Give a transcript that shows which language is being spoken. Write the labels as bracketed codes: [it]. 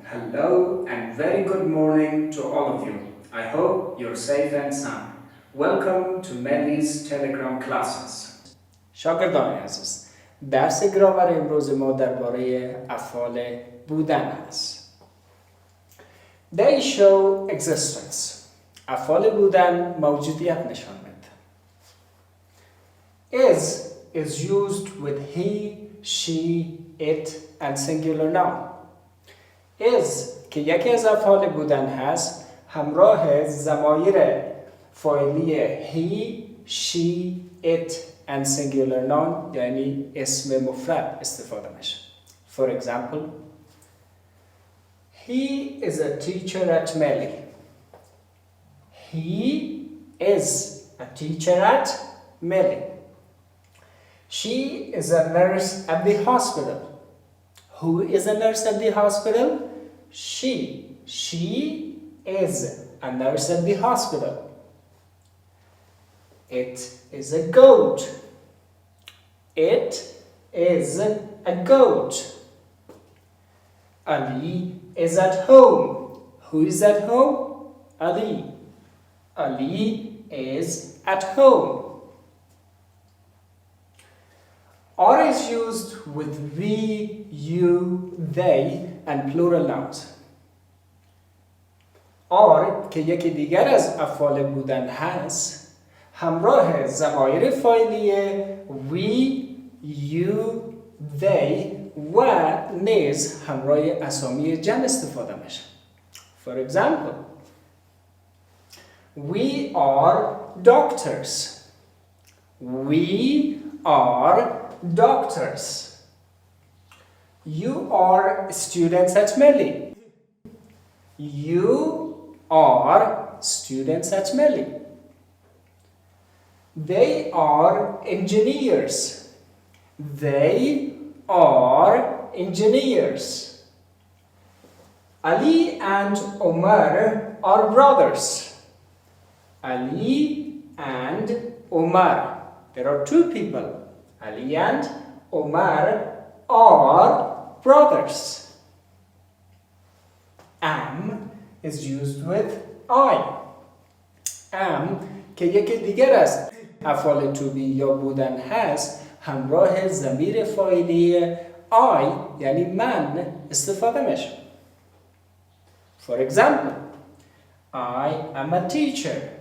[en] Hello and very good morning to all of you. I hope you're safe and sound. Welcome to Melly's Telegram classes. [fa] شاگردان عزیز، درس گرامر امروز ما درباره افعال بودن هست. [en] They show existence. [fa] افعال بودن موجودیت نشان میده. [en] is used with he, she, it and singular noun. [fa] is که یکی از افعال بودن هست همراه ضمایر فاعلی [en] he, she, it and singular noun [fa] یعنی اسم مفرد استفاده میشه. [en] For example, he is a teacher at Melly. He is a teacher at Melly. She is a nurse at the hospital. Who is a nurse at the hospital? She. She is a nurse at the hospital. It is a goat. It is a goat. Ali is at home. Who is at home? Ali. Ali is at home. Or is used with we, you, they and plural nouns. [fa] Or که یکی دیگر از افعال بودن هست همراه ضمایر فاعلی [en] we, you, they [fa] و نیز همراه اسامی جمع استفاده میشه. [en] For example, we are doctors. We are doctors. You are students at Melly. You are students at Melly. They are engineers. They are engineers. Ali and Omar are brothers. Ali and Omar. There are two people. Ali and Omar are brothers. Am is used with I. [fa] Am که یکی دیگر از افعال to be یا بودن هست همراه ضمیر فاعلی I یعنی من استفاده میشه. [en] For example, I am a teacher.